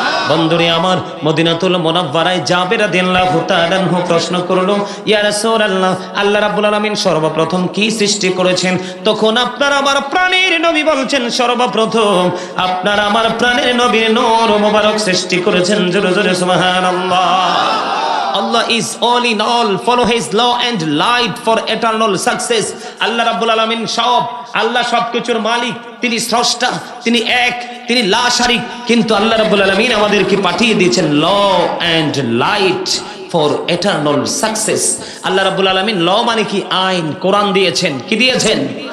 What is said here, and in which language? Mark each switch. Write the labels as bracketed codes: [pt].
[bn] বন্ধুরে আমার, মদিনাতুল মুনাওয়ারায় জাবের রাদিয়াল্লাহু তাআলা আনহু প্রশ্ন করলো, ইয়া রাসূলুল্লাহ, আল্লাহ রাব্বুল আলামিন সর্বপ্রথম কি সৃষ্টি করেছেন? তখন আপনার আমার প্রাণের নবী বলছেন, সর্বপ্রথম আপনার আমার প্রাণের নবীর নূর মোবারক সৃষ্টি করেছেন। জোরে জোরে সুবহানাল্লাহ। [en] Allah is all in all, follow his law and light for eternal success. [bn] আল্লাহ রাব্বুল আলামিন আল্লাহ সবকিছুর মালিক, তিনি স্রষ্টা, তিনি এক, তিনি লা শারিক। কিন্তু আল্লাহ রাব্বুল আলামিন আমাদেরকে পাঠিয়ে দিয়েছেন [en] Law and light for eternal success. [bn] আল্লাহ রাব্বুল আলামিন ল মানে কি? আইন, কোরআন দিয়েছেন। কি দিয়েছেন?